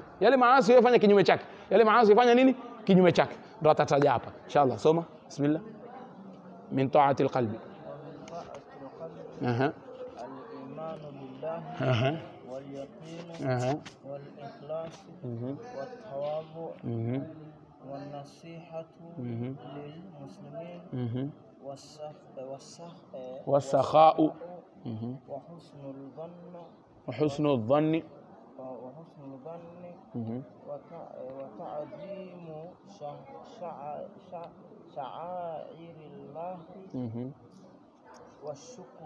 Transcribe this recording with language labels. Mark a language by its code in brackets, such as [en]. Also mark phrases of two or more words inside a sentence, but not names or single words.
[sw] Yale maasi yafanya kinyume chake, yale maasi yafanya nini? Kinyume chake. Ndio atataja hapa inshallah. [ar] Soma bismillah. من طاعات القلب الإيمان بالله واليقين والإخلاص والتواضع والنصيحة للمسلمين والسخاء وحسن الظن وتعظيم شعائر الله والشكر